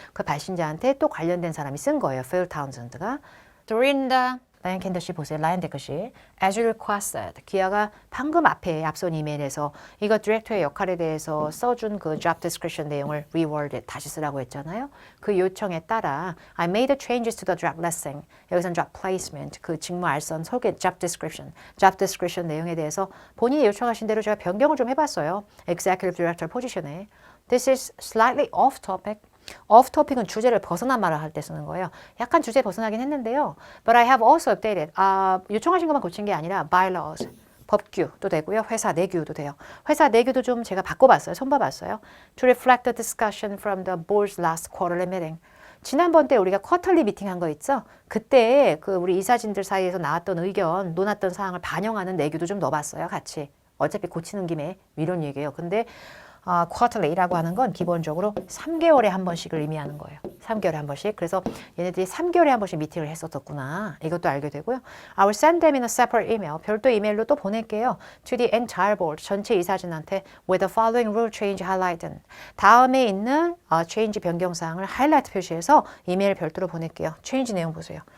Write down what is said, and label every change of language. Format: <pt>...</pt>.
<ko>그 발신자한테 또 관련된 사람이 쓴 거예요. 필 타운센드가. 도린다. 라이언 캔더 씨 보세요. 라이언 데커 씨.</ko> <en>As you requested.</en> <ko>기아가 방금 앞에 앞선 이메일에서 이거 디렉터의 역할에 대해서 써준 그 job description 내용을 reworded 다시 쓰라고 했잖아요. 그 요청에 따라</ko> <en>I made changes to the job listing.</en> <ko>여기서는 job placement, 그 직무 알선 소개 job description 내용에 대해서 본인이 요청하신 대로 제가 변경을 좀 해봤어요.</ko> <en>Executive Director 포지션에. This is slightly off topic.</en> <ko>off topic은 주제를 벗어난 말을 할 때 쓰는 거예요. 약간 주제 벗어나긴 했는데요.</ko> <en>But I have also updated.</en> <ko>요청하신 것만 고친 게 아니라 bylaws, 법규도 되고요. 회사 내규도 돼요. 회사 내규도 좀 제가 바꿔봤어요. 손봐봤어요.</ko> <en>To reflect the discussion from the board's last quarterly meeting.</en> <ko>지난번 때 우리가 쿼터리 미팅 한 거 있죠? 그때 그 우리 이사진들 사이에서 나왔던 의견, 논했던 사항을 반영하는 내규도 좀 넣어봤어요. 같이. 어차피 고치는 김에 이런 얘기예요. 근데 quarterly라고 하는 건 기본적으로 3개월에 한 번씩을 의미하는 거예요. 3개월에 한 번씩. 그래서 얘네들이 3개월에 한 번씩 미팅을 했었구나. 이것도 알게 되고요.</ko> <en>I will send them in a separate email.</en> <ko>별도 이메일로 또 보낼게요.</ko> <en>To the entire board.</en> <ko>전체 이사진한테</ko> <en>with the following rule change highlighted.</en> <ko>다음에 있는 change 변경사항을 하이라이트 표시해서 이메일 별도로 보낼게요. change 내용 보세요.</ko>